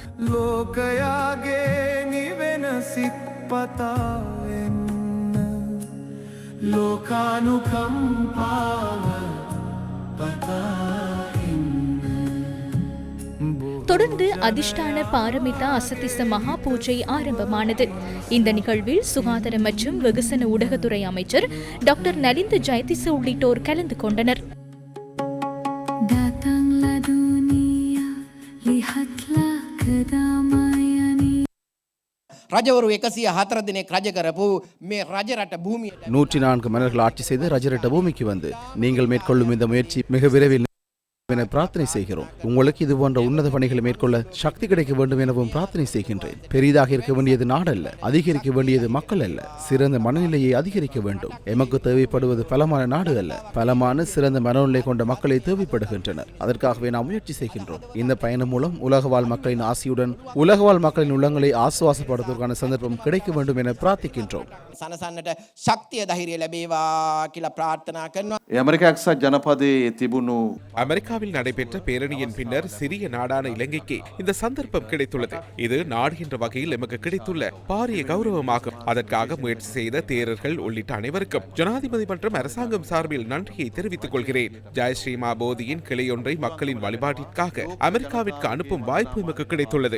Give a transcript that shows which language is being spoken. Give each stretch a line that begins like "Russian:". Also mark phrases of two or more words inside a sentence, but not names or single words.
Tamil: தொடர்ந்து அதிஷ்டான பாரமிதா அசதிச மகா பூஜை ஆரம்பமானது. இந்த நிகழ்வில் சுகாதார மற்றும் வெகுசன ஊடகத்துறை அமைச்சர் டாக்டர் நலிந்த ஜெயதிச உள்ளிட்டோர் கலந்து கொண்டனர்.
Sinhala: රජවරු 104 දිනක් රජ කරපු මේ රජරට භූමිය
Tamil: 104 மன்னர்கள் ஆட்சி செய்து ரஜரட்ட பூமிக்கு வந்து நீங்கள் மேற்கொள்ளும் இந்த முயற்சி மிக விரைவில் என பிரார்த்தனை செய்கிறோம். உங்களுக்கு இது போன்ற உன்னத பணிகளை மேற்கொள்ள சக்தி கிடைக்க வேண்டும் எனவும் பிரார்த்தனை செய்கின்றேன். பெரிதாக இருக்க வேண்டியது நாடல்ல, அதிகரிக்க வேண்டியது மக்கள் அல்ல. சிறந்த மனநிலையை அதிகரிக்க வேண்டும். எமக்கு தேவைப்படுவது பலமான நாடு அல்ல, பலமான சிறந்த மனநிலை கொண்ட மக்களை தேவைப்படுகின்றனர். அதற்காகவே நாம் முயற்சி செய்கின்றோம். இந்த பயணம் மூலம் உலகவாழ் மக்களின் ஆசியுடன் உலகவாழ் மக்களின் உள்ளங்களை ஆசுவாசப்படுத்துவதற்கான சந்தர்ப்பம் கிடைக்க வேண்டும் என பிரார்த்திக்கின்றோம்.
Sinhala: සනසන්නට ශක්තිය ධෛර්යය ලැබේවා කියලා ප්‍රාර්ථනා කරනවා. ඇමරිකා එක්සත් ජනපදයේ තිබුණු
Tamil: அமெரிக்காவில் நடைபெற்ற பேரணியின் பின்னர் சிறிய நாடான இலங்கைக்கு இந்த சந்தர்ப்பம் கிடைத்துள்ளது. இது நாடு என்ற வகையில் எமக்கு கிடைத்துள்ள பாரிய கௌரவமாகும். அதற்காக முயற்சி செய்த தேரர்கள் உள்ளிட்ட அனைவருக்கும் ஜனாதிபதி மற்றும் அரசாங்கம் சார்பில் நன்றியை தெரிவித்துக் கொள்கிறேன். ஜெயஸ்ரீ மகாபோதியின் கிளையொன்றை மக்களின் வழிபாட்டிற்காக அமெரிக்காவிற்கு அனுப்பும் வாய்ப்பு எமக்கு கிடைத்துள்ளது.